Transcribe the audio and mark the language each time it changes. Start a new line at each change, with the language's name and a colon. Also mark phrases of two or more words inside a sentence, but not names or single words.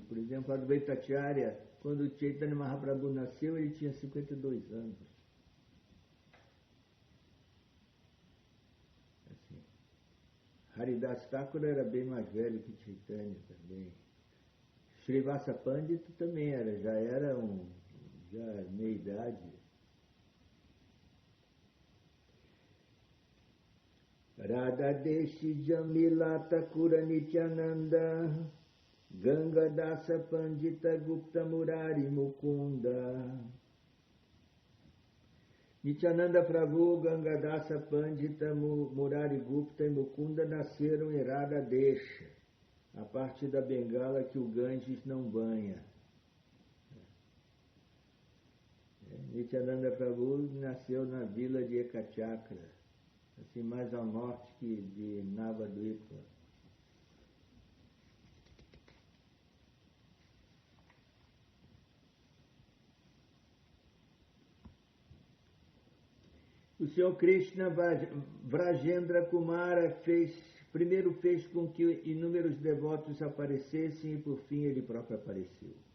Portuguese: Por exemplo, Advaitacharya, quando Chaitanya Mahaprabhu nasceu, ele tinha 52 anos. Assim. Haridas Thakur era bem mais velho que Chaitanya também. Srivasa Pandita também já era meia idade.
Bangla: রাঢ় দেশে জন্মিলা ঠাকুর নিত্যানন্দ গঙ্গা দাস পণ্ডিত গুপ্ত মুরারি মুকুন্দ.
Portuguese: Nityananda Prabhu, Ganga Dasa Pandita, Murari Gupta e Mukunda nasceram em Radha Desha, a parte da Bengala que o Ganges não banha. Nityananda Prabhu nasceu na vila de Ekachakra, assim mais ao norte de Navadvipa. O Senhor Krishna Vrajendra Kumara primeiro fez com que inúmeros devotos aparecessem e por fim ele próprio apareceu.